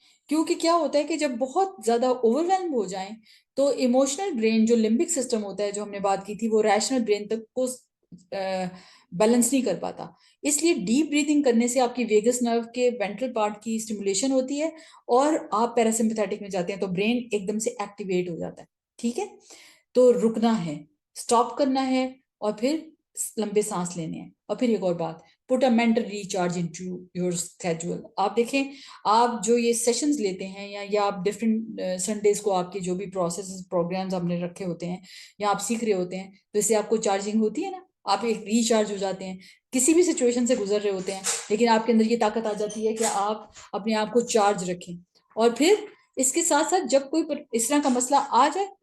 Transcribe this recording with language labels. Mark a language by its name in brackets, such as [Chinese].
[Urdu] کیونکہ کیا ہوتا ہے کہ جب بہت زیادہ اوور ویلم ہو جائیں تو ایموشنل برین جو لمبک سسٹم ہوتا ہے جو ہم نے بات کی تھی, وہ ریشنل برین تک کو بیلنس نہیں کر پاتا. اس لیے ڈیپ بریتھنگ کرنے سے آپ کی ویگس نرو کے وینٹرل پارٹ کی اسٹیمولیشن ہوتی ہے اور آپ پیراسمپیتھیٹک میں جاتے ہیں, تو برین ایک دم سے ایکٹیویٹ ہو جاتا ہے. ٹھیک ہے, تو رکنا ہے, سٹاپ کرنا ہے, اور پھر لمبے سانس لینے ہیں. اور پھر ایک اور بات, [English] put a mental recharge into your schedule. [Urdu] آپ دیکھیں, آپ جو یہ سیشنز لیتے ہیں یا آپ ڈفرینٹ سنڈیز کو آپ کے جو بھی پروسیسز پروگرامز آپ نے رکھے ہوتے ہیں یا آپ سیکھ رہے ہوتے ہیں, تو اس سے آپ کو چارجنگ ہوتی ہے نا, آپ ایک ریچارج ہو جاتے ہیں. کسی بھی سچویشن سے گزر رہے ہوتے ہیں لیکن آپ کے اندر یہ طاقت آ جاتی ہے کہ آپ اپنے آپ کو چارج رکھیں. اور پھر اس کے ساتھ ساتھ جب کوئی اس طرح کا مسئلہ آ جائے